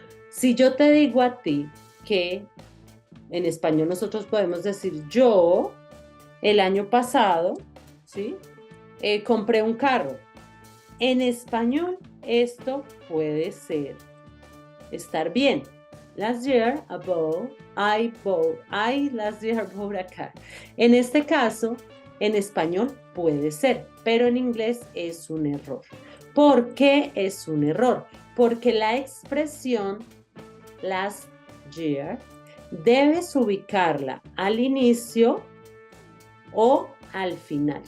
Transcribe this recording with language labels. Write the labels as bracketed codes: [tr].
[es] Si yo te digo a ti que en español nosotros podemos decir yo el año pasado, ¿sí? Compré un carro. En español esto puede estar bien. [en] Last year I last year bought a car. [es] En este caso, en español puede ser, pero en inglés es un error. ¿Por qué es un error? Porque la expresión [en] last year [es] debes ubicarla al inicio o al final.